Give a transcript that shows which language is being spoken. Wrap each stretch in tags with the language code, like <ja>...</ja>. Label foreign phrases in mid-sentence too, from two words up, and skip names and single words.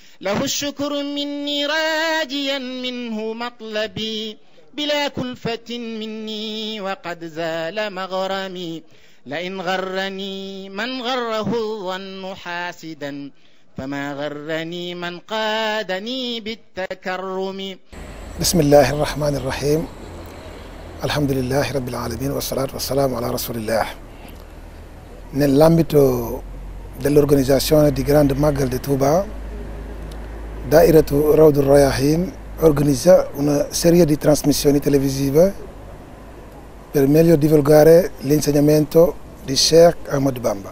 <ar>له الشكر مني راجيا منه مطلبي بلا كلفة مني وقد زال مغرمي لئن غرني من غره الظن حاسدا فما غرني من قادني بالتكرم. بسم الله الرحمن الرحيم. الحمد لله رب العالمين والصلاة والسلام على رسول الله.</ar> <it>Nell'ambito dell'organizzazione di Grande Magal di Touba, Dairatu Rawdu Rayahin organizza una serie di trasmissioni televisive per meglio divulgare l'insegnamento di Sheikh Ahmad Bamba.</it>